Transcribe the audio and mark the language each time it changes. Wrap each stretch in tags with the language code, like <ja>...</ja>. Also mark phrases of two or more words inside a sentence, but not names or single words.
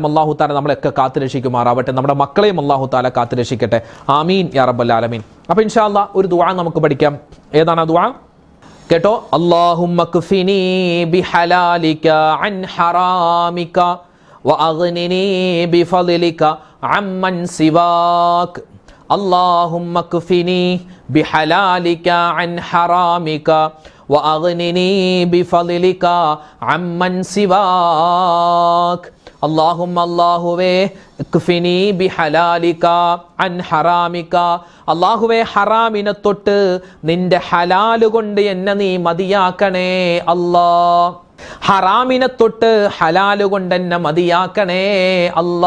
<ar>الله تعالى</ar> <ml>നമ്മളെയൊക്കെ കാത്തുരക്ഷിക്കുമാറാവട്ടെ. നമ്മുടെ മക്കളെയും</ml> <ar>الله تعالى</ar> <ml>കാത്തുരക്ഷിക്കട്ടെ.</ml> <ar>آمين يا رب العالمين.</ar> <ml>അപ്പോൾ</ml> <ar>إن شاء الله</ar> <ml>ഒരു ദുആ നമുക്ക് പഠിക്കാം. ഏതാണ് ആ ദുആ? കേട്ടോ.</ml> <ar>اللهم اكفني بحلالك عن حرامك وأغنني بفضلك عمن سواك. اللهم اكفني بحلالك عن حرامك وأغنني بفضلك عمن سواك. اللهم അല്ലാഹുവേ اكفني بحلالك عن حرامك.</ar> <ml>അല്ലാഹുവേ, ഹറാമിനെ തൊട്ട് നിന്റെ ഹലാല് കൊണ്ട് എന്നെ നീ മതിയാക്കണേ അല്ലാ. ഹറാമിനെ തൊട്ട് ഹലാല് കൊണ്ട് എന്നെ മതിയാക്കണേ അല്ലാ.</ml>